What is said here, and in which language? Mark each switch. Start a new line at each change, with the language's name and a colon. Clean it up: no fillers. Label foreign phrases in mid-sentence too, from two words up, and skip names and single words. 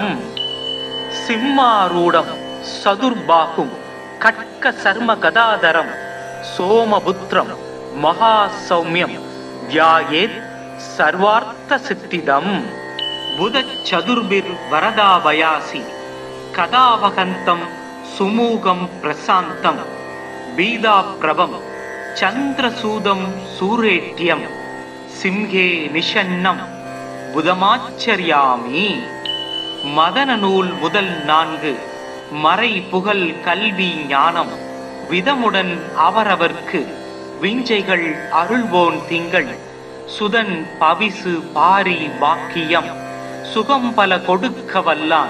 Sanskrit: सिंहारूढं सदुर्बाहुं खड्गशर्मगदाधरं सोमपुत्रं महासौम्यं ध्यायेत् सर्वार्थसिद्धिदम्. बुधचतुर्भिर्वरदाभयासि कदावहन्तं सुमुखं प्रशान्तं बीदाप्रभं चन्द्रसूदं सूरेट्यं सिंहे निषन्नं புதமாச்சரியாமி.
Tamil: மதன நூல் முதல் 4 மறை புகழ் கல்வி ஞானம் விதமுடன் அவரவர்க்கு விஞ்சைகள் அருள்வோன் திங்கள் சுதன் பவிசு பாரி வாக்கியம் சுகம் பல கொடுக்க வல்லான்.